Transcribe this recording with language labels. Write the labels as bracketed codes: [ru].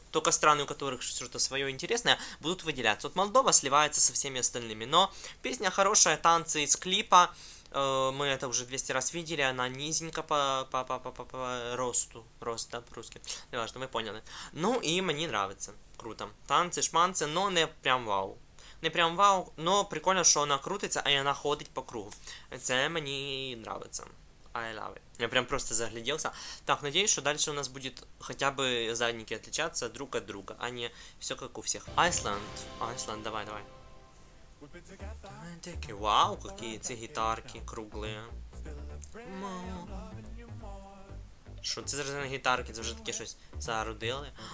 [ru] Только страны, у которых что-то свое интересное, будут выделяться. Вот Молдова сливается со всеми остальными. Но песня хорошая, танцы из клипа. Мы это уже 200 раз видели, она низенько по росту. Рост, да, по-русски. Не важно, вы поняли. Ну, и мне нравится. Круто. Танцы, шманцы, но не прям вау. Не прям вау, но прикольно, [uk] що вона крутиться, а вона ходить по кругу. Це мені нравится. [en] I love it. [ru] Я прям просто загляделся. Так, надеюсь, что дальше у нас будет хотя бы задники отличаться друг от друга, а не все как у всех. Iceland, давай. Вау, какие эти гитарки круглые. [uk] Що це за гітарки? Це вже таке щось загородили.